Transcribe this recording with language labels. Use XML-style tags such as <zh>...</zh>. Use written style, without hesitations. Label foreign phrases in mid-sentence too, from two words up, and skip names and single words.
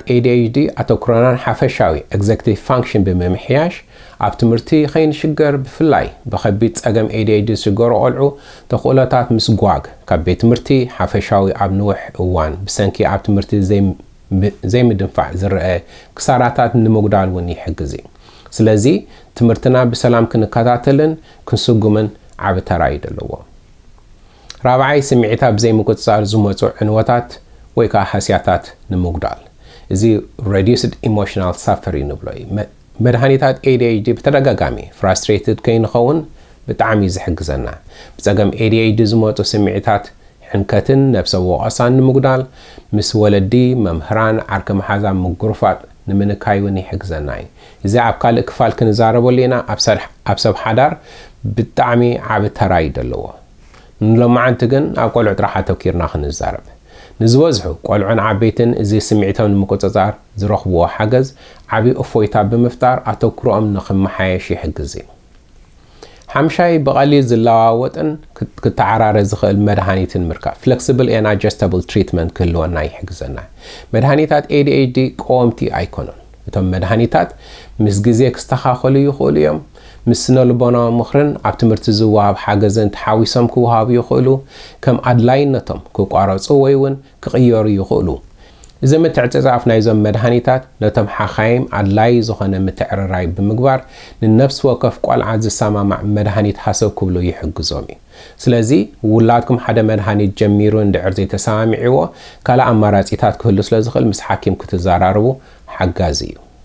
<ti>ADHD ኣተኩሮናን ሓፈሻዊ</ti> <en>executive function</en> <ti>ብምምሕያሽ ኣብ ትምህርቲ ከይንሽገር ብፍላይ ብከቢድ ጸገም ADHD ዝሽገሩ ቆልዑ ተኽእሎታት ምስ ጓግ ካብ ቤት ትምህርቲ ሓፈሻዊ ኣብ ንውሕ እዋን ብሰንኪ ኣብ ትምህርቲ ዘይምድንፋዕ ዝረአ ክሳራታት ንምጉዳል እውን ይሕግዝ ስለዚ ትምህርትና ብሰላም ክንከታተልን ክንስጉምን ዓብ ተራ ይደለዎ ራብዓይ ስምዒታት ብዘይምቁፅጻር ዝመፁ ዕንወታት ወይ ከዓ ሓስያታት ንምጉዳል እዚ</ti> <en>reduced emotional suffering</en> <ti>ንብሎ መድሃኒታት ADHD ብተደጋጋሚ frustrated ከይንኸውን ብጣዕሚ ዝሕግዘና ብጸገም ADHD ዝመፁ ስምዒታት ሕንከትን ነብሰ ወቐሳን ንምጉዳል ምስ ወለዲ መምህራን ዓርኪ መሓዛ ምጉርፋጥ ንምንካይ እውን ይሕግዘና እዚ ኣብ ካልእ ክፋል ክንዛረበሉ ኢና ኣብ ሰብ ሓዳር ብጣዕሚ ዓብ ተራ ይደለዎ ንሎማዓንቲ ግን ኣብ ቆልዑ ጥራሕ ኣተኪርና ክንዛረብ ንዝበዝሑ ቆልዑን ዓበይትን እዚ ስምዒቶም ንምቁፅጻር ዝረኽብዎ ሓገዝ ዓብዪ እፎይታ ብምፍጣር ኣተኩሮኦም ንኽመሓየሽ ይሕግዝ ሓምሻይ ብቐሊል ዝለዋወጥን ክተዓራረ ዝኽእል መድሃኒትን ምርካብ</ti> <en>flexible and adjustable treatment</en> <ti>ክህልወና ይሕግዘና መድሃኒታት ADHD ቆወምቲ ኣይኮኑን እቶም መድሃኒታት ምስ ግዜ ክስተኻኸሉ ይኽእሉ እዮም ምስ ስነልቦናዊ ምኽርን ኣብ ትምህርቲ ዝወሃብ ሓገዝን ተሓዊሶም ክወሃቡ ይኽእሉ ከም ኣድላይነቶም ክቋረፁ ወይ እውን ክቕየሩ ይኽእሉ እዚ ምትዕፅጻፍ ናይዞም መድሃኒታት ነቶም ሓኻይም ኣድላይ ዝኾነ ምትዕርራይ ብምግባር ንነፍሲ ወከፍ ቆልዓ ዝሰማማዕ መድሃኒት ሃሰብ ክብሉ ይሕግዞም እዩ ስለዚ ውላድኩም ሓደ መድሃኒት ጀሚሩ እንድዕር ዘይተሰማሚዕዎ ካልእ ኣማራጺታት ክህሉ ስለ ዝኽእል ምስ ሓኪም ክትዘራርቡ ሓጋዚ እዩ</ti>